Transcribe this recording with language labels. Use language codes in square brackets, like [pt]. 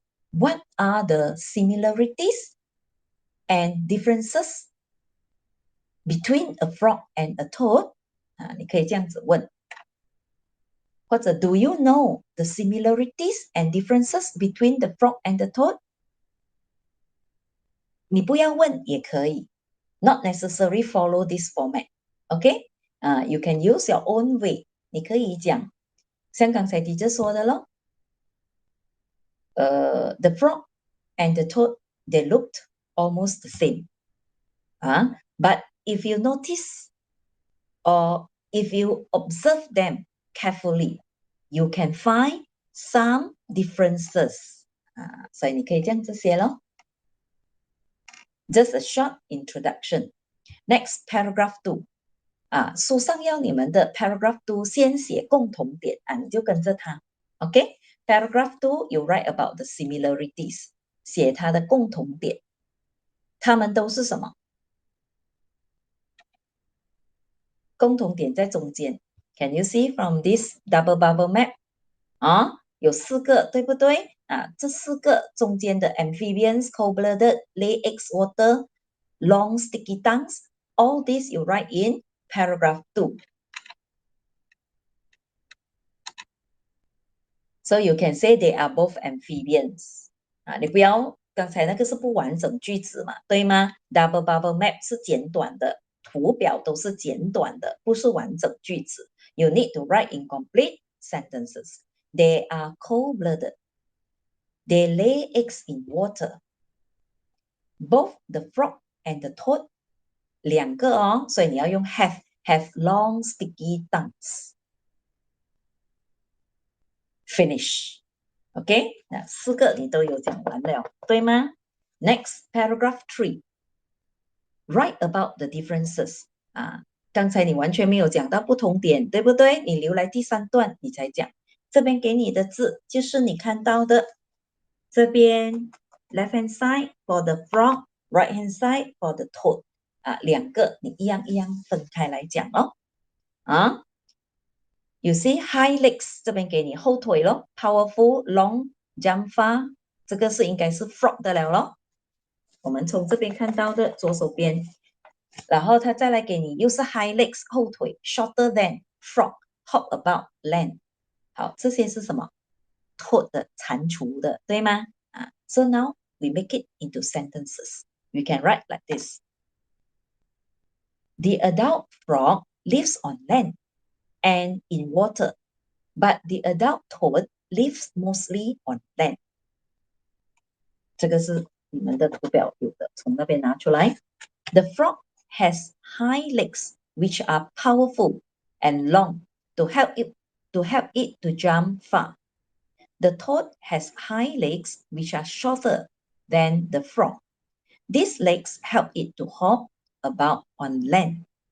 [en] What are the similarities and differences between a frog and a toad? [zh] 你可以这样子问。或者 [en] Do you know the similarities and differences between the frog and the toad？ [zh] 你不要问也可以， [en] not necessary follow this format。 OK， you can use your own way。 [zh] 你可以讲，像刚才 teacher 说的咯， [en] the frog and the toad they looked almost the same。 But if you notice or if you observe them carefully, you can find some differences。 [zh] 所以你可以这样子写咯。 [en] Just a short introduction. Next, paragraph 2。 [zh] 书上要你们的 [en] paragraph 2 [zh] 先写共同点你就跟着它。 [en] OK， paragraph 2 you write about the similarities， [zh] 写它的共同点，它们都是什么？共同点在中间。 [en] Can you see from this double bubble map？ [zh] 有4个，对不对？这4个中间的 [en] amphibians, cold-blooded, lay eggs, water, long sticky tongues, all this you write in paragraph 2. So you can say they are both amphibians. [zh] 你不要，刚才那个是不完整句子嘛，对吗？ [en] Double bubble map [zh] 是简短的，图表都是简短的，不是完整句子。 [en] You need to write incomplete sentences. They are cold-blooded. They lay eggs in water. Both the frog and the toad [zh] 2个所以你要用 [en] have long sticky tongues. Finish. [zh] OK， 那4个你都有讲完了，对吗？ [en] Next, paragraph 3. Write about the differences. [zh] 刚才你完全没有讲到不同点，对不对？你留来第3段你才讲。这边给你的字就是你看到的，这边 [en] left hand side for the frog, right hand side for the toad. [zh] 2个你一样一样分开来讲哦。 [en] You see high legs [zh] 这边给你后腿咯 [en] ，powerful, long, jump far， [zh] 这个是应该是 frog 的了咯。我们从这边看到的左手边，然后他再来给你又是 [en] high legs [zh] 后腿 ， [en] shorter than frog, hop about land。 [zh] 好，这些是什么 ？toad 的蟾蜍的，对吗？ [en] So now we make it into sentences. We can write like this. The adult frog lives on land and in water, but the adult toad lives mostly on land. [zh] 这个是你们的图表有的，从那边拿出来。 [en] The frog has hind legs which are powerful and long to help it to jump far. The toad has hind legs which are shorter than the frog. These legs help it to hop about on land.